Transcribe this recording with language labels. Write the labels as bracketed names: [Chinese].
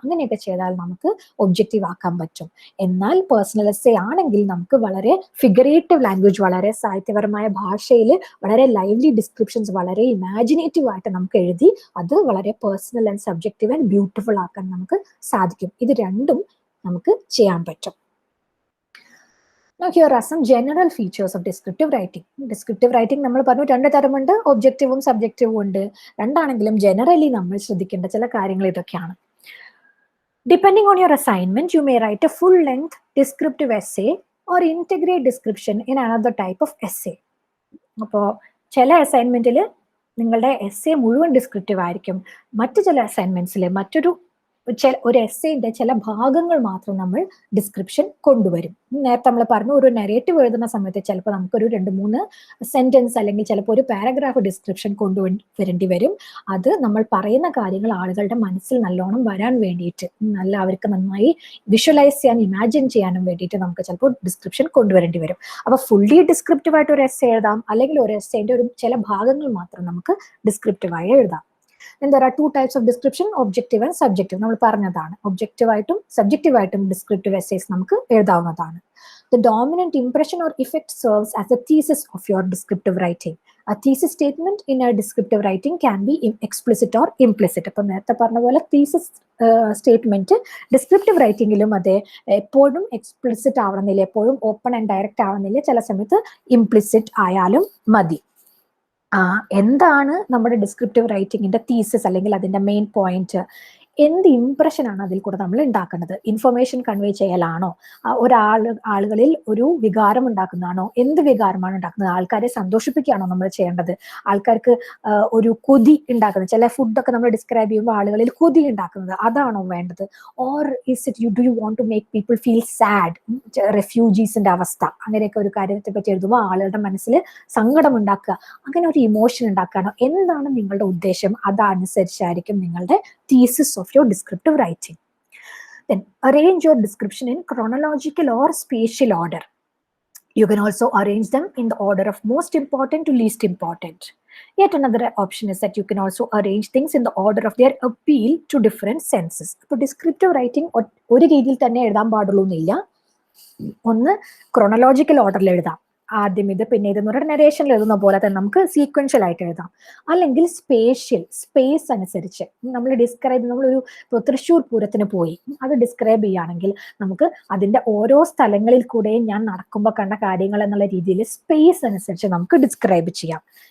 [Malayalam] അങ്ങനെയൊക്കെ ചെയ്താൽ നമുക്ക് ഒബ്ജക്റ്റീവ് ആക്കാൻ പറ്റും. എന്നാൽ പേഴ്സണൽ എസ്സേ ആണെങ്കിൽ നമുക്ക് വളരെ ഫിഗറേറ്റീവ് ലാംഗ്വേജ്, വളരെ സാഹിത്യപരമായ ഭാഷയിൽ വളരെ ലൈവ്ലി ഡിസ്ക്രിപ്ഷൻസ്, വളരെ ഇമാജിനേറ്റീവ് ആയിട്ട് നമുക്ക് എഴുതി അത് വളരെ personal and subjective and beautiful ആക്കാൻ നമുക്ക് സാധിക്കും. ഇത് രണ്ടും നമുക്ക് ചെയ്യാൻ പറ്റും. [English] Now here are some general features of descriptive writing. Descriptive writing [Malayalam] നമ്മൾ പറഞ്ഞു രണ്ട് തരമുണ്ട്, ഒബ്ജക്റ്റീവും സബ്ജക്റ്റീവും ഉണ്ട്. രണ്ടാണെങ്കിലും ജനറലി നമ്മൾ ശ്രദ്ധിക്കേണ്ട ചില കാര്യങ്ങൾ ഇതൊക്കെയാണ്. [English] Depending on your assignment, you may write a full-length descriptive essay or integrate description in another type of essay. [Malayalam] അപ്പോൾ ചില അസൈൻമെന്റിൽ നിങ്ങളുടെ എസ്സേ മുഴുവൻ ഡിസ്ക്രിപ്റ്റീവ് ആയിരിക്കും, മറ്റു ചില അസൈൻമെന്റ്സിൽ മറ്റൊരു ഒരു എസ്സേന്റെ ചില ഭാഗങ്ങൾ മാത്രം നമ്മൾ ഡിസ്ക്രിപ്ഷൻ കൊണ്ടുവരും. നേരത്തെ നമ്മൾ പറഞ്ഞു, ഒരു നെറേറ്റീവ് എഴുതുന്ന സമയത്ത് ചിലപ്പോൾ നമുക്കൊരു 2-3 സെന്റൻസ് അല്ലെങ്കിൽ ചിലപ്പോൾ ഒരു പാരഗ്രാഫ് ഡിസ്ക്രിപ്ഷൻ കൊണ്ടുവരേണ്ടി വരും. അത് നമ്മൾ പറയുന്ന കാര്യങ്ങൾ ആളുകളുടെ മനസ്സിൽ നല്ലോണം വരാൻ വേണ്ടിയിട്ട്, അവർക്ക് നന്നായി വിഷ്വലൈസ് ചെയ്യാൻ, ഇമാജിൻ ചെയ്യാനും വേണ്ടിയിട്ട് നമുക്ക് ചിലപ്പോൾ ഡിസ്ക്രിപ്ഷൻ കൊണ്ടുവരേണ്ടി വരും. അപ്പൊ ഫുള്ളി ഡിസ്ക്രിപ്റ്റീവ് ആയിട്ട് ഒരു എസ്സേ എഴുതാം, അല്ലെങ്കിൽ ഒരു എസ്സേന്റെ ഒരു ചില ഭാഗങ്ങൾ മാത്രം നമുക്ക് ഡിസ്ക്രിപ്റ്റീവായി എഴുതാം. [English] Then there are two types of description, objective and subjective. [Malayalam] നമ്മൾ പറഞ്ഞതാണ്, ഒബ്ജക്റ്റീവ് ആയിട്ടും സബ്ജക്റ്റീവ് ആയിട്ടും ഡിസ്ക്രിപ്റ്റീവ് എസ്സേസ് നമുക്ക് എഴുതാവുന്നതാണ്. [English] The dominant impression or effect serves as a thesis of your descriptive writing. A thesis statement in a descriptive writing can be explicit or implicit. [Malayalam] അപ്പോൾ നേരത്തെ പറഞ്ഞ പോലെ thesis സ്റ്റേറ്റ്മെന്റ് ഡിസ്ക്രിപ്റ്റീവ് റൈറ്റിംഗിലും അതെ, എപ്പോഴും explicit ആവണമെന്നില്ല, എപ്പോഴും ഓപ്പൺ ആൻഡ് ഡയറക്റ്റ് ആവണമെന്നില്ല, ചില സമയത്ത് ഇംപ്ലിസിറ്റ് ആയാലും മതി. എന്താണ് നമ്മുടെ ഡിസ്ക്രിപ്റ്റീവ് റൈറ്റിംഗിന്റെ തീസിസ് അല്ലെങ്കിൽ അതിന്റെ മെയിൻ പോയിന്റ്? എന്ത് ഇംപ്രഷനാണ് അതിൽ കൂടെ നമ്മൾ ഉണ്ടാക്കുന്നത്? Information convey ചെയ്യലാണോ? ആളുകളിൽ ഒരു വികാരം ഉണ്ടാക്കുന്നതാണോ? എന്ത് വികാരമാണ് ഉണ്ടാക്കുന്നത്? ആൾക്കാരെ സന്തോഷിപ്പിക്കുകയാണോ നമ്മൾ ചെയ്യേണ്ടത്? ആൾക്കാർക്ക് ഒരു കൊതി ഉണ്ടാക്കുന്നത്, ചില ഫുഡൊക്കെ നമ്മൾ ഡിസ്ക്രൈബ് ചെയ്യുമ്പോൾ ആളുകളിൽ കൊതി ഉണ്ടാക്കുന്നത്, അതാണോ വേണ്ടത്? [English] Or do you want to make people feel sad? [Malayalam] റെഫ്യൂജീസിന്റെ അവസ്ഥ, അങ്ങനെയൊക്കെ ഒരു കാര്യത്തെ പറ്റി എഴുതുമ്പോൾ ആളുകളുടെ മനസ്സിൽ സങ്കടം ഉണ്ടാക്കുക, അങ്ങനെ ഒരു ഇമോഷൻ ഉണ്ടാക്കുകയാണോ? എന്താണ് നിങ്ങളുടെ ഉദ്ദേശം? അതനുസരിച്ചായിരിക്കും നിങ്ങളുടെ [English] thesis of your descriptive writing. Then arrange your description in chronological or spatial order. You can also arrange them in the order of most important to least important. Yet another option is that you can also arrange things in the order of their appeal to different senses. [Malayalam] അപ്പോൾ descriptive writing ഒരു രീതിയിൽ തന്നെ എഴുതാൻ പാടുള്ളൂ എന്നില്ല. ഒന്ന് chronological ഓർഡറിൽ എഴുതാം, ആദ്യം ഇത് പിന്നെ ഇതെന്ന് പറയുന്ന നരേഷനിൽ എഴുതുന്ന പോലെ തന്നെ നമുക്ക് സീക്വൻഷ്യൽ ആയിട്ട് എഴുതാം. അല്ലെങ്കിൽ സ്പേസ് അനുസരിച്ച് നമ്മൾ ഡിസ്ക്രൈബ്, നമ്മളൊരു തൃശ്ശൂർ പൂരത്തിന് പോയി അത് ഡിസ്ക്രൈബ് ചെയ്യുകയാണെങ്കിൽ നമുക്ക് അതിന്റെ ഓരോ സ്ഥലങ്ങളിൽ കൂടെയും ഞാൻ നടക്കുമ്പോൾ കണ്ട കാര്യങ്ങൾ എന്നുള്ള രീതിയിൽ സ്പേസ് അനുസരിച്ച് നമുക്ക് ഡിസ്ക്രൈബ് ചെയ്യാം.